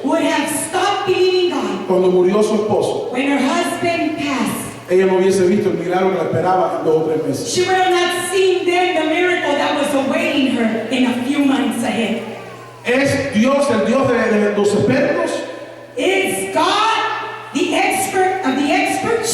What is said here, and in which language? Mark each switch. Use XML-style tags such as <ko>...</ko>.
<en>would have stopped believing God</en> <es>cuando murió su esposo,</es> <en>when her husband passed,</en> <es>ella no hubiese visto el milagro que la esperaba en 2 o 3 meses.</es> <en>she would have not seen then the miracle that was awaiting her in a few months ahead.</en> <es>¿Es Dios el Dios de los expertos?</es> <en>Is God the expert of the experts?</en>